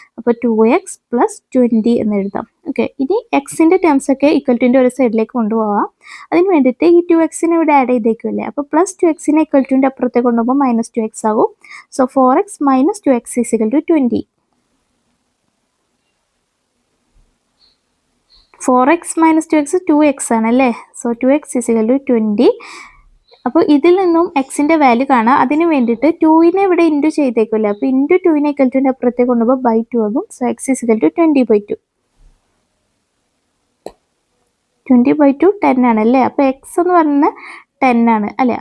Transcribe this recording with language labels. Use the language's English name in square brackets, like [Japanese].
[Malayalam] അപ്പോൾ 2x plus 20 എന്ന് എഴുതാം. ഓക്കെ, ഇനി എക്സിൻ്റെ ടേംസ് ഒക്കെ ഈക്വൽ ടുൻ്റെ ഒരു സൈഡിലേക്ക് കൊണ്ടുപോകാം. അതിന് വേണ്ടിയിട്ട് ഈ 2xനെ ഇവിടെ ആഡ് ചെയ്തേക്കുമല്ലേ? അപ്പോൾ പ്ലസ് 2xനെ ഈക്വൽ ടുൻ്റെ അപ്പുറത്തേക്ക് കൊണ്ടുപോകുമ്പോൾ മൈനസ് 2x ആകും. [English] So 4x minus 2x is equal to 20. [Malayalam] 4x minus 2x 2x ആണല്ലേ? [English] So 2x is equal to 20. [Malayalam] അപ്പോൾ ഇതിൽ നിന്നും എക്സിൻ്റെ വാല്യൂ കാണാം. അതിന് വേണ്ടിയിട്ട് 2നെ ഇവിടെ ഇൻറ്റു ചെയ്തേക്കുമല്ലേ? അപ്പോൾ ഇൻറ്റു 2നെ ഈക്വൽ ടുൻ്റെ അപ്പുറത്തേക്ക് കൊണ്ടുപോകുമ്പോൾ ബൈ 2 ആകും. [English] So x is equal to 20/2. [Malayalam] 20/2 10 ആണല്ലേ? അപ്പോൾ എക്സ് എന്ന് പറയുന്നത് 10 ആണ് അല്ലേ?